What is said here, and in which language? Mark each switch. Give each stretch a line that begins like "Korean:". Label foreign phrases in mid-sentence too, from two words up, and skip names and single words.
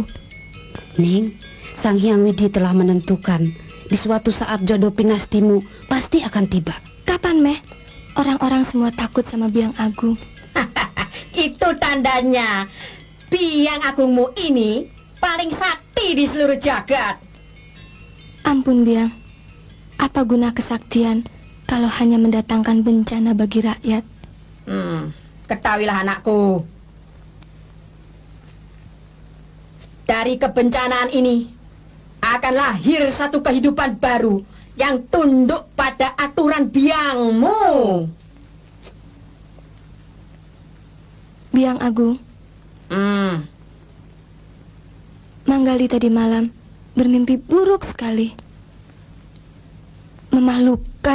Indonesian: Ning, Sang Hyang Widi telah menentukan di suatu saat jodoh pinastimu pasti akan tiba. Kapan, Meh? Orang-orang semua takut sama Biang Agung. Itu tandanya Biang Agungmu ini paling sakti di seluruh jagat. Ampun, Biang. Apa guna kesaktian kalau hanya mendatangkan bencana bagi rakyat? Ketahuilah anakku, dari kebencanaan ini akan lahir satu kehidupan baru yang tunduk pada aturan biangmu. Biang Agung, Manggali tadi malam bermimpi buruk sekali. Memalukan.